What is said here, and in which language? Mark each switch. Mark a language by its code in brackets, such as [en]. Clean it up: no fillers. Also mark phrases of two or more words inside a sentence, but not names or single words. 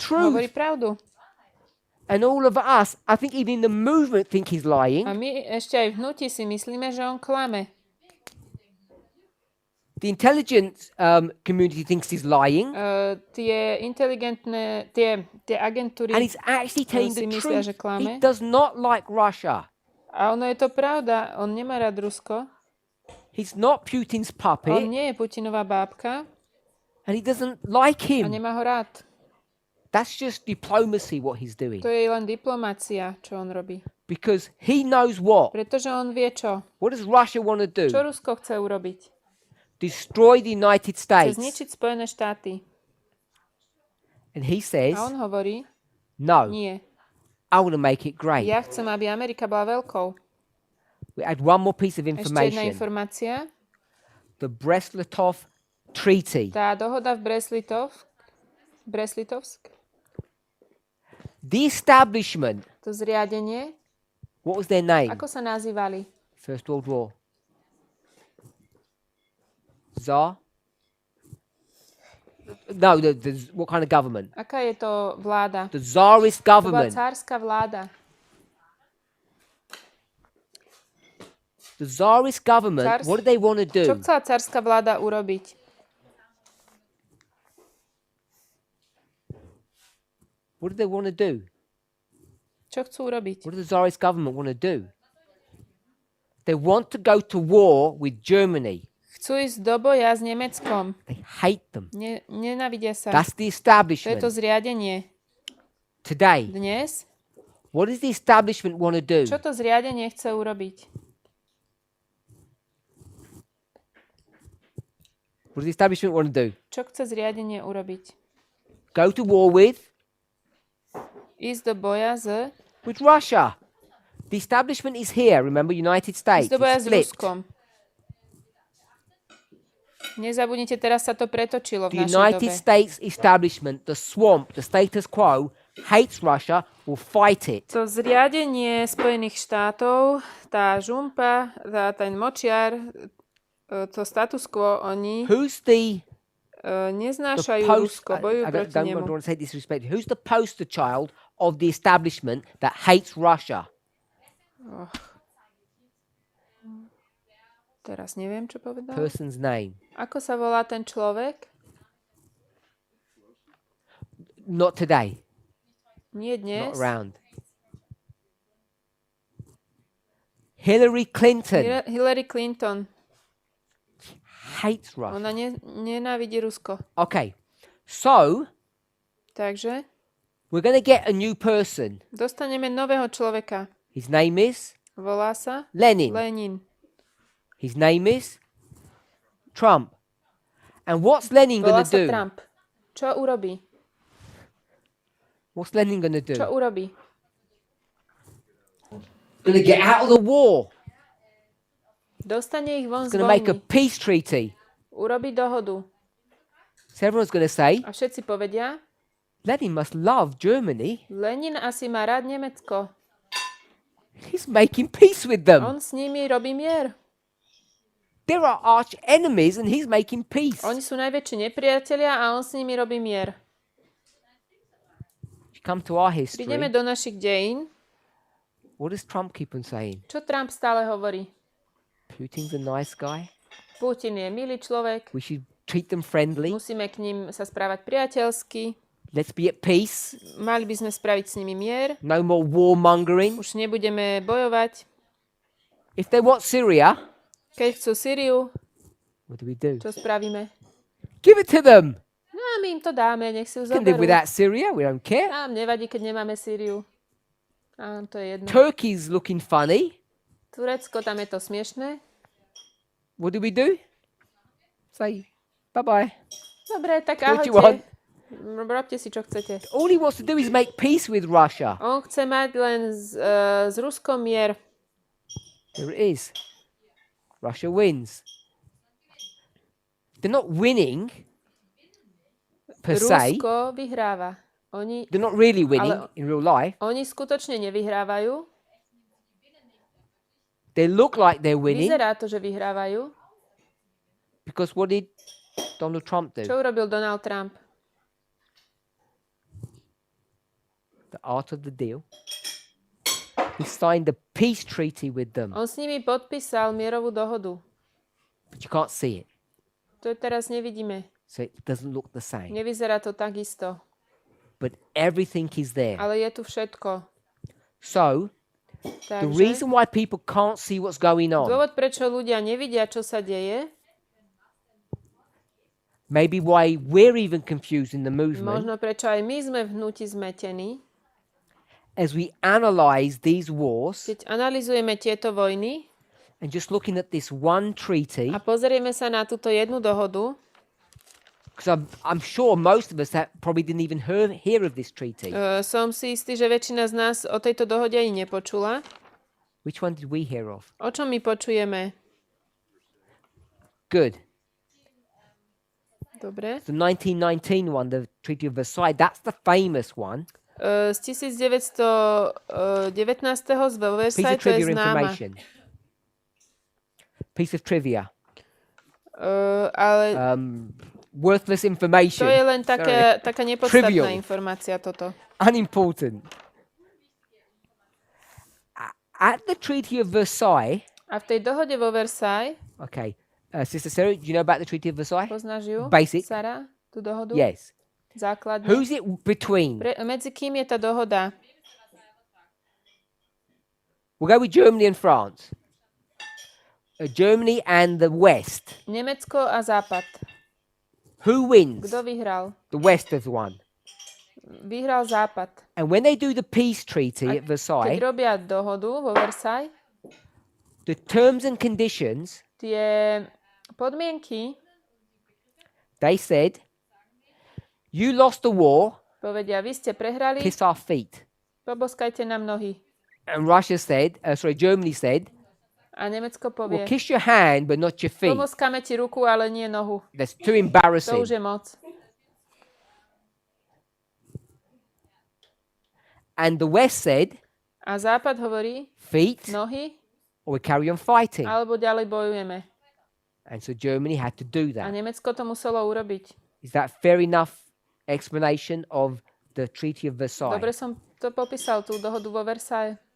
[sk] Hovorí [en] truth. [sk] pravdu. [en] And all of us, I think even in the movement, think he's lying. [sk] A my ešte aj v hnutí si myslíme, že on klame. [en] The intelligence community thinks he's lying. [sk] Tie inteligentné, tie agentúry [en] And he's actually telling [sk] si [en] the [sk] myslia, že [en] truth. [sk] klame. [en] He does not like Russia. [sk] A ono je to pravda, on nemá rád Rusko. [en] He's not Putin's [sk] On [en] puppet. [sk] nie je Putinová bábka [en] And he doesn't like [sk] a [en] him. [sk] nemá ho rád. [en] That's just diplomacy, what he's doing. [sk] To je len diplomácia, čo on robí. [en] Because he knows what. [sk] Pretože on vie čo. [en] What does Russia want to do? [sk] Čo Rusko chce urobiť? [en] Destroy the United [sk] Chce [en] States. [sk] zničiť Spojené štáty. [en] And he says, [sk] A on hovorí, [en] no, [sk] nie. [en] I want to make it great. [sk] Ja chcem, aby Amerika bola veľkou. [en] We add one more piece of [sk] Ešte jedna [en] information. [sk] informácia. [en] The Brest-Litovsk Treaty. [sk] Tá dohoda v Brest-Litovsk, [en] The establishment, [sk] to zriadenie, [en] what was their name? [sk] ako sa nazývali? [en] First World War. Tsar? No, what kind of government? [sk] Aká je to vláda? [en] The Tsarist [sk] To bola [en] government. [sk] cárska vláda. [en] the Tsarist government, Cars- what do they want to [sk] Čo [en] do? [sk] chcela cárska vláda urobiť? [en] What do they want to do? [sk] Čo chcú urobiť? [en] What does the Tsarist government want to do? They want to go to war with Germany. [sk] Chcú ísť do boja s Nemeckom. [en] They hate them. [sk] Nenávidia sa. [en] That's the [sk] To je [en] establishment. [sk] to zriadenie. [en] Today, [sk] Dnes, [en] what does the establishment want to do? [sk] čo to zriadenie chce urobiť? [en] What does the establishment want to do? [sk] Čo chce zriadenie urobiť? [en] Go to war with [sk] Ísť do boja [en] Russia. The establishment is here, remember, United States. [sk] ísť do boja [en] It's [sk] s [en] split. [sk] Ruskom. Nezabudnite, teraz sa to pretočilo v [en] The [sk] našej [en] United [sk] dobe. [en] States establishment, the swamp, the status quo, hates Russia, will fight it. [sk] To zriadenie Spojených štátov, tá žumpa, ten močiar, to status quo, oni [en] Who's the [sk] neznášajú [en] post? [sk] Rusko, bojujú proti [en] don't [sk] nemu. [en] want to say disrespect. Who's the poster child of the establishment that hates Russia? [sk] Teraz neviem, čo povedal. [en] Person's name. [sk] Ako sa volá ten človek? [en] Not today. [sk] Nie [en] Not [sk] dnes. [en] around. Hillary Clinton [sk] Hillary Clinton. [en] hates Russia. [sk] Ona nenávidí Rusko. [en] Okay, so [sk] Takže [en] we're going to get a new person. [sk] dostaneme nového človeka. [en] His name is [sk] Volá sa [en] Lenin. [sk] Lenin. [en] His name is Trump. And what's Lenin [sk] Volá [en] going to [sk] sa [en] do? [sk] Trump. Čo urobí? [en] What's Lenin going to do? [sk] Čo urobí? [en] Going to get out of the war. [sk] Dostane ich von [en] He's [sk] z [en] going to make a [sk] vojny. [en] peace treaty. [sk] Urobí dohodu. [en] So everyone's going to say, [sk] A všetci povedia, [en] Lenin must love Germany. [sk] Lenin asi má rád Nemecko. [en] He's making peace with them. [sk] On s nimi robí mier. [en] There are arch enemies and he's making peace. [sk] Oni sú najväčší nepriatelia a on s nimi robí mier. [en] You come to our history. [sk] Prídeme do našich dejín. [en] What does Trump keep on saying? [sk] Čo Trump stále hovorí? [en] Putin's a nice guy. [sk] Putin je milý človek. [en] We should treat them friendly. [sk] Musíme k ním sa správať priateľsky. [en] Let's be at peace. [sk] Mali by sme spraviť s nimi mier. [en] No more warmongering. [sk] Už nebudeme bojovať. [en] If they want Syria, [sk] Keď chcú Syriu, [en] what do? [sk] čo spravíme? [en] Give it to them. [sk] No a my im to dáme, nech si ju [en] We can live [sk] zoberú. [en] without Syria. We don't care. [sk] Nám nevadí, keď nemáme Sýriu. Á, to je jedno. [en] Turkey's looking funny. [sk] Turecko, tam je to smiešné. [en] What do? Say bye-bye. [sk] Dobre, tak [en] What you want? [sk] ahojte. Robte si, čo chcete. [en] All he wants to do is make peace with Russia. [sk] On chce mať len s Ruskom mier. [en] There it is. Russia wins. They're not winning per se. [sk] Rusko vyhráva. Oni [en] They're not really winning [sk] Ale- [en] in real life. [sk] Oni skutočne nevyhrávajú. [en] They look like they're winning [sk] Vyzerá to, že vyhrávajú. [en] because what did Donald Trump do? [sk] Čo urobil Donald Trump? [en] The art of the deal. He signed a peace treaty with them, [sk] On s nimi podpísal mierovú dohodu. [en] but you can't see it, [sk] To teraz nevidíme. [en] so it doesn't look the same. [sk] Nevyzerá to takisto. [en] But everything is there. [sk] Ale je tu všetko. [en] So the [sk] Takže [en] reason why people can't see what's going on, [sk] dôvod, prečo ľudia nevidia, čo sa deje, [en] maybe why we're even confused in the movement, [sk] možno prečo aj my sme v hnutí zmetení, [en] as we analyze these wars [sk] keď analyzujeme tieto vojny [en] and just looking at this one treaty, [sk] a pozrieme sa na túto jednu dohodu, [en] because I'm sure most of us that probably didn't even hear of this treaty. [sk] som si istý, že väčšina z nás o tejto dohode ani nepočula. [en] Which one did we hear of? [sk] O čom my počujeme? [en] Good. [sk] Dobre. [en] The 1919 one, the Treaty of Versailles, that's the famous one. [sk] Z 1919. z [en] Piece of [sk] Versailles, to je [en] trivia [sk] známa. [en] information. Piece of trivia. [sk] Ale [en] Worthless information. [sk] to je len [en] Sorry. [sk] taká nepodstatná [en] Trivial. [sk] informácia toto. [en] Unimportant. At the Treaty of Versailles, [sk] A v tej dohode vo Versailles, [en] Okay. Sister Sarah, do you know about the Treaty of Versailles? [sk] poznáš ju? [en] Basic. [sk] Sara, tú dohodu? [en] Yes. [sk] Základne. [en] Who's it between? [sk] Medzi kým je tá dohoda? [en] We'll go with Germany and France. Germany and the West. [sk] Nemecko a Západ. [en] Who wins? [sk] Kto vyhral? [en] The West has won. [sk] Vyhral Západ. [en] And when they do the peace treaty at [sk] Keď Versailles, robia dohodu vo Versailles, [en] the terms and conditions, [sk] tie podmienky [en] they said, you lost the war, [sk] povedia, vy ste prehrali, [en] kiss our feet. [sk] poboskajte nám nohy. [en] And Germany said, [sk] A Nemecko [en] well, [sk] povie, [en] kiss your hand, but not your feet. [sk] pomoskáme ti ruku, ale nie nohu. [en] That's too [sk] To [en] embarrassing. [sk] už je moc. [en] And the West said, [sk] A Západ hovorí, [en] feet, [sk] nohy, [en] or we carry on fighting. [sk] alebo ďalej bojujeme. [en] And so Germany had to do [sk] A [en] that. [sk] Nemecko to muselo urobiť. [en] Is that fair enough explanation of the Treaty of Versailles? [sk] Dobre som to popísal, tú dohodu vo Versailles.